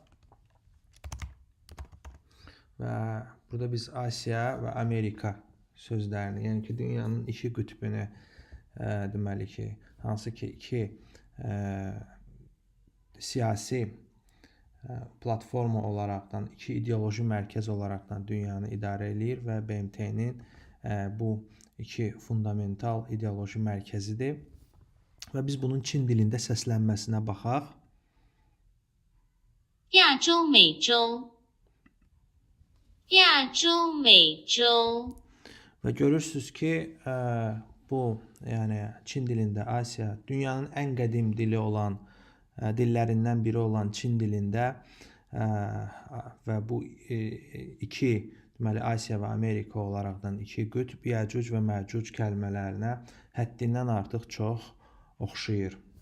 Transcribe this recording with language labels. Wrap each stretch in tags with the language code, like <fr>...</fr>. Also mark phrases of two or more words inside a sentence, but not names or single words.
<az>Və burada biz Asiya və Amerika sözlərini, yəni ki, dünyanın iki qütbünü deməli ki, hansı ki iki siyasi platforma olaraqdan, iki ideoloji mərkəz olaraqdan dünyanı idarə eləyir və BMT-nin bu iki fundamental ideoloji mərkəzidir. Və biz bunun Çin dilində səslənməsinə baxaq.</az> <zh>亚洲美洲，亚洲美洲。</zh> <az>Və görürsüz ki, bu yəni Çin dilində Asiya dünyanın ən qədim dili olan dillərindən biri olan Çin dilində və bu iki deməli Asiya və Amerika olaraqdan iki qütb Yəcuc və Məcuc kəlmələrinə həddindən artıq çox oxşayır.</az>